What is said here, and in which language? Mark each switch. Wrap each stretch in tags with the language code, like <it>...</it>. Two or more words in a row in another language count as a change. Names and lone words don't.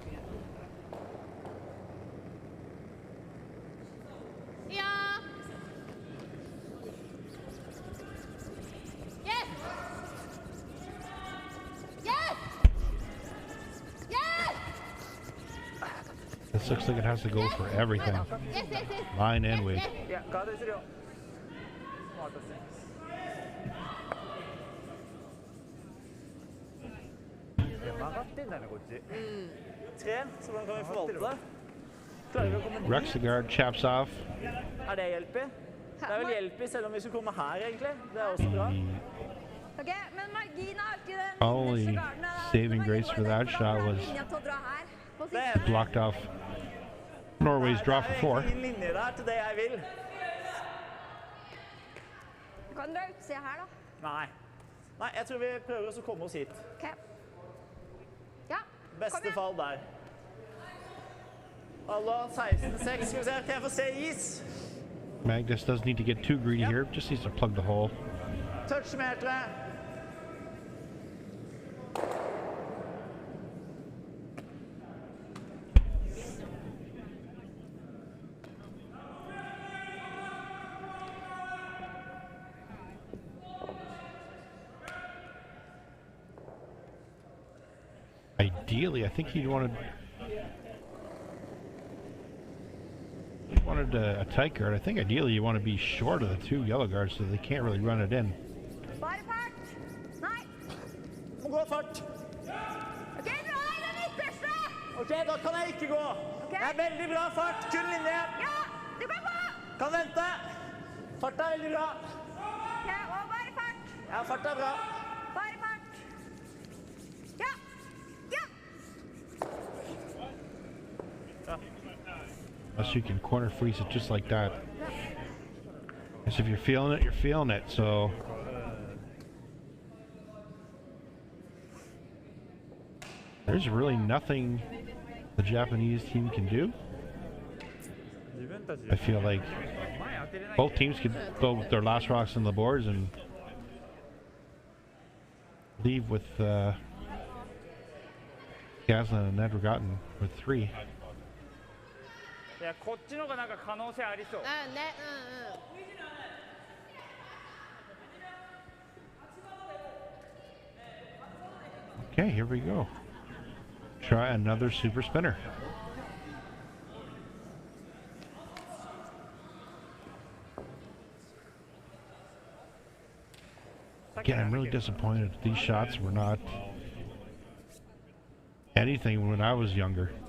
<en>Yeah. Yes. Yes. Yes. This looks like it has to go for everything. Yes, yes, yes. Line and weight.</en> <ja>いやガードするよもう渡せ 曲がってんだねこっち。</ja> <no>Tre, så hvordan kan vi forvalte det? Klarer vi å komme dit?</no> <en>Rexegard chops off.</en> <no>Er det hjelp i? Det er vel hjelp i selv om vi skulle komme her egentlig. Det er også bra. Ok, men marginen har ikke den</no> <en>Only</en> <no>innerste garden,</no> <en>saving grace for that shot was</en> <no>linja til å dra her. På Det siste.</no> <en>blocked off Norway's draw for four.</en> <no>Det er ingen linje der til det jeg vil. Du kan dra utsida her da. Nei. Nei, jeg tror vi prøver oss å komme oss hit. Ok. Ja, kom Beste igjen. fall der. Allah, 16-6. Skal vi se, kan jeg få se is?</no> <en>Magnus doesn't need to get too greedy here, just needs to plug the hole. Touchmeter. Ideally, I think he wanted a tight guard. I think ideally you want to be short of the two yellow guards so they can't really run it in.</en> <no>Bare fart. Nei. Må gå fart. Ok, dra deg i den ytterste. Ok, da kan jeg ikke gå. Det er veldig bra fart. Kun linje. Ja, du kan gå. Kan vente. Fart er veldig bra. Ok, og bare fart. Ja, fart er bra. Bare fart. Ja. Ja.</no> <en>Unless you can corner freeze it just like that. Because if you're feeling it, you're feeling it, so... There's really nothing the Japanese team can do. I feel like both teams could go with their last rocks on the boards and leave with Skaslien and Nedregotten with 3.</en> <ja>いやこっちのがなんか可能性ありそう。ね、</ja> <en>Okay, here we go. Try another super spinner. Again, I'm really disappointed these shots were not anything when I was younger.</en>